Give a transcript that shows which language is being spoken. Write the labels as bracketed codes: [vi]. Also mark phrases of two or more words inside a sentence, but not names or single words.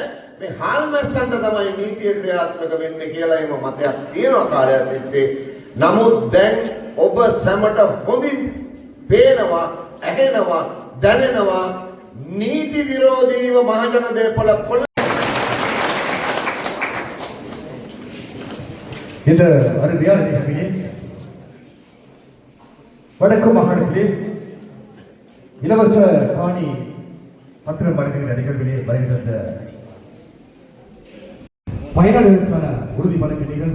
[si] මේ හාල්මැස්සන්ට තමයි නීතිය ක්‍රියාත්මක වෙන්නේ කියලා එහෙම මතයක් තියෙනවා කාලයක් තිස්සේ. නමුත් දැන් ඔබ සැමට හොඳින් පේනවා, ඇහෙනවා, දැනෙනවා නීති විරෝධීව මහජන දේපොළ කොල්ල. [ta] இந்த அருமையான நிகழ்விலே வடக்கு மாகாணத்திலே இலவச காணி பத்திரம் வழங்குகின்ற நிகழ்விலே வருகின்ற பயனாளர்களுக்கான உறுதி வழங்கும் நிகழ்வு.